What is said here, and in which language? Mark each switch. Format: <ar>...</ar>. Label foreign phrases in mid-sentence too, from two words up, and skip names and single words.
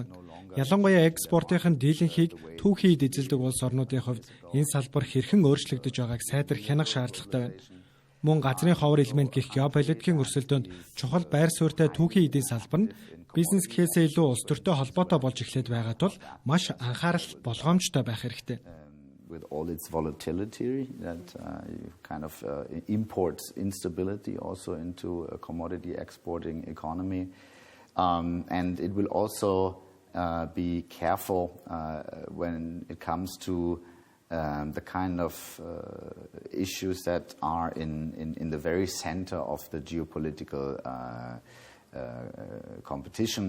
<mn>Ялангуяа экспортын дийлэнхийг түүхийд эзэлдэг улс орнуудын хувьд энэ салбар хэрхэн өөрчлөгдөж байгааг сайдар хянах шаардлагатай байна. Мөн газрын ховор элемент гэх геополитикийн өрсөлдөөнд чухал байр суурьтай түүхийн эдийн салбар нь бизнес гэхээсээ илүү улс төртэй холбоотой болж эхлээд байгаа тул маш анхаарал болгоомжтой байх хэрэгтэй.</mn> <en>With all its volatility, that kind of imports instability also into a commodity exporting economy, and it will also be careful when it comes to the kind of issues that are in the very center of the geopolitical competition.</en>